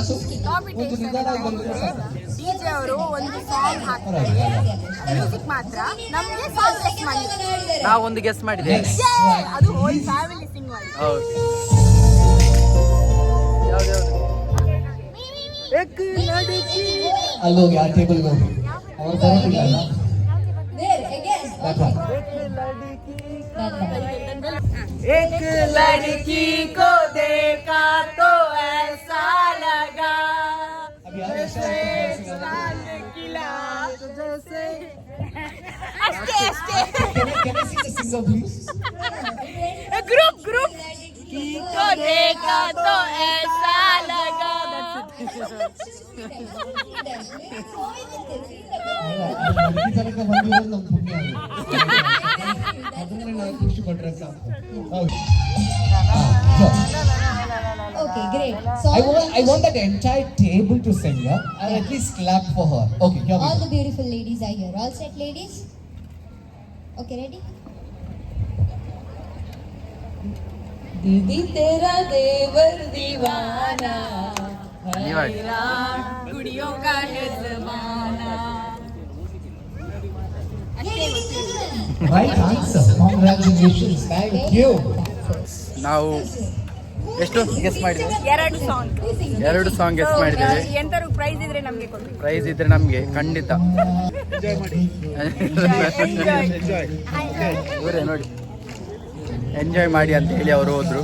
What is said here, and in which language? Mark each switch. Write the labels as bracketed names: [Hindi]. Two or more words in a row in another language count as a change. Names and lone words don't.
[Kannada] ಡಿಜೆ ಅವರು ಒಂದು ಸಾಂಗ್ ಹಾಕ್ತಾರೆ, ಮ್ಯೂಸಿಕ್ ಮಾತ್ರ. ನಮಗೆ ಸಾಂಗ್ ಗೆಸ್ ಮಾಡಿ, ನಾವು ಒಂದು ಗೆಸ್ ಮಾಡಿದೆ. ಅದು [English] whole family [Kannada] ಸಿಂಗ್ ಮಾಡಿ. ಹೌದು. ಅಲ್ಲೋಗಿ ಆ ಟೇಬಲ್ಗೆ ಹೋಗಿ ಅವ್ರು ಬರೋದಿಲ್ಲ. [Hindi] एक लड़की को देखा तो ऐसा लगा जैसे चांद खिला जैसे ग्रुप को देखा तो ऐसा लगा. [English] Okay, great. I want that entire table to sing, yeah? Or at least clap for her. Okay, here we All go. the beautiful ladies are here. All set, ladies? Okay, ready? [Hindi] दीदी तेरा देवर दीवाना [Kannada] ನೀವಾಗಿ [Hindi] कुड़ियों का है जमाना. [English] Right answer. Congratulations. Thank you. [Kannada] ನಾವು ಎಷ್ಟು ಗೆಸ್ ಮಾಡಿದ್ದೇವೆ? 2 ಸಾಂಗ್ 2 ಸಾಂಗ್ ಗೆಸ್ ಮಾಡಿದ್ದೇವೆ. ಎಂತಾರು ಪ್ರೈಸ್ ಇದ್ರೆ ನಮಗೆ ಕೊಡ್ತೀವಿ. ಪ್ರೈಸ್ ಇದ್ರೆ ನಮಗೆ ಖಂಡಿತ ಇವರೇ ನೋಡಿ ಎಂಜಾಯ್ ಮಾಡಿ ಅಂತ ಹೇಳಿ ಅವರು ಹೋದ್ರು.